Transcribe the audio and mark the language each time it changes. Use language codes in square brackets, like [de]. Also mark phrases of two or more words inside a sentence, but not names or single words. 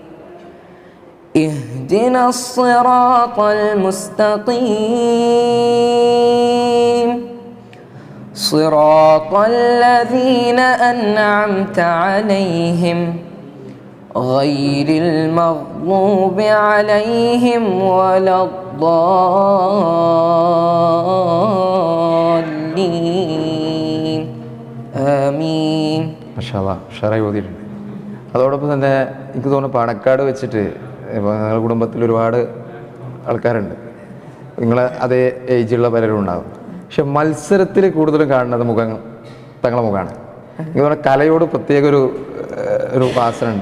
[ar] اهدنا الصراط المستقيم صراط الذين أنعمت عليهم غير المغضوب عليهم ولا الضالين آمين. ما شاء الله, [ml] ഉഷാറായി ഓതിയിട്ടുണ്ട്. അതോടൊപ്പം തന്നെ എനിക്ക് തോന്നുന്നു പാണക്കാട് വെച്ചിട്ട് ഇപ്പോൾ നിങ്ങളുടെ കുടുംബത്തിൽ ഒരുപാട് ആൾക്കാരുണ്ട്, നിങ്ങളെ അതേ ഏജുള്ള പലരും ഉണ്ടാകും. പക്ഷെ മത്സരത്തിൽ കൂടുതലും കാണുന്നത് തങ്ങളുടെ മുഖമാണ്. എനിക്ക് തോന്നുന്നത് കലയോട് പ്രത്യേക ഒരു വാസനയുണ്ട്.